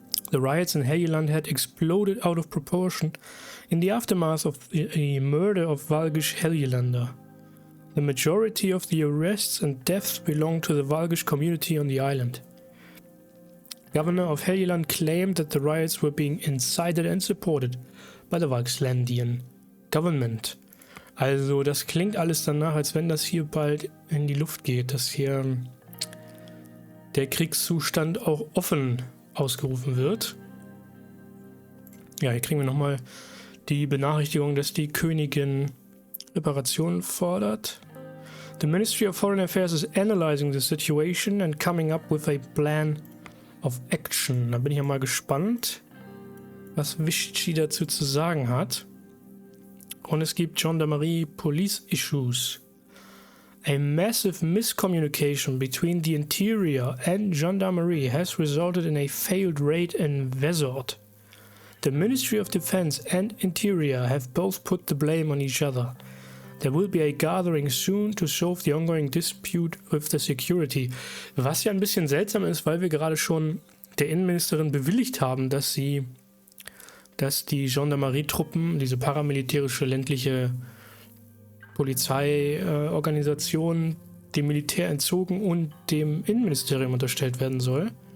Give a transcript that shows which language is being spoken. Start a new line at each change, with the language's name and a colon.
English: The riots in Helgeland had exploded out of proportion in the aftermath of the murder of Valgisch Helgelander. The majority of the arrests and deaths belong to the Valgisch community on the island. Governor of Helgeland claimed that the riots were being incited and supported by the Valgislandian government.
German: Also das klingt alles danach, als wenn das hier bald in die Luft geht, dass hier der Kriegszustand auch offen ausgerufen wird. Ja, hier kriegen wir nochmal die Benachrichtigung, dass die Königin Reparationen fordert.
English: The Ministry of Foreign Affairs is analyzing the situation and coming up with a plan of action.
German: Da bin ich ja mal gespannt, was Vichy dazu zu sagen hat. Und es gibt Gendarmerie
English: Police Issues. A massive miscommunication between the interior and gendarmerie has resulted in a failed raid in Wesort. The Ministry of Defense and Interior have both put the blame on each other. There will be a gathering soon to solve the ongoing dispute with the security.
German: Was ja ein bisschen seltsam ist, weil wir gerade schon der Innenministerin bewilligt haben, dass die Gendarmerietruppen, diese paramilitärische ländliche Polizeiorganisation, dem Militär entzogen und dem Innenministerium unterstellt werden soll.